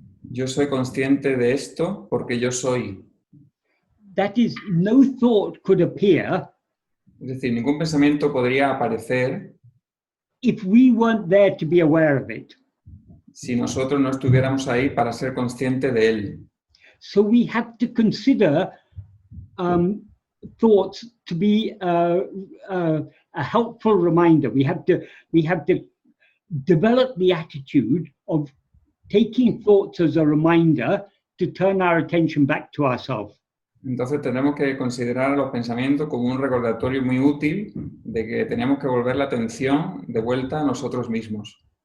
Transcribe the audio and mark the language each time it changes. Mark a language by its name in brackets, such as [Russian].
[Spanish] yo soy consciente de esto porque yo soy. [English] That is, no thought could appear [Spanish] Es decir, ningún pensamiento podría aparecer [English] if we weren't there to be aware of it. [Spanish] si nosotros no estuviéramos ahí para ser conscientes de él. [English] So we have to consider thoughts to be a helpful reminder. We have to develop the attitude of taking thoughts as a reminder to turn our attention back to ourselves. [Spanish] Entonces tenemos que considerar los pensamientos como un recordatorio muy útil de que tenemos que volver la atención de vuelta a nosotros mismos.